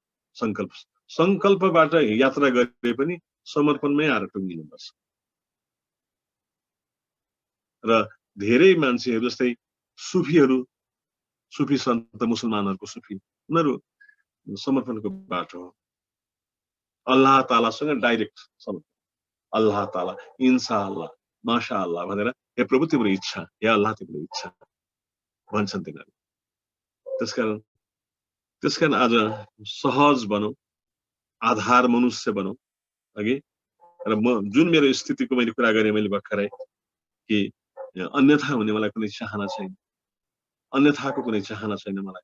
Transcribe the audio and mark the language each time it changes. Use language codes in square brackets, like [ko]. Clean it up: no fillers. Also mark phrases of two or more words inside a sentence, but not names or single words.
[ne] संकल्पबाट यात्रा गरे पनि समर्पणमै आएर टुङ्गिनुपर्छ। र धेरै मान्छेहरू जस्तै सुफी सन्त मुसलमानहरूको सुफी, उनीहरू समर्पणको बाटो हो, अल्लाह तालासँग डाइरेक्ट समर्पण, [ar] الله تعالى إن شاء الله ما شاء الله [ne] भनेर हे प्रभु तिम्रो इच्छा, हे अल्लाह तिम्रो इच्छा भन्छन् तिनीहरू। त्यसकारण आज सहज बनौँ, आधार मनुष्य बनौँ अघि। र म जुन मेरो स्थितिको मैले कुरा गरेँ मैले भर्खरै कि अन्यथा हुने मलाई कुनै चाहना छैन, अन्यथाको कुनै चाहना छैन मलाई।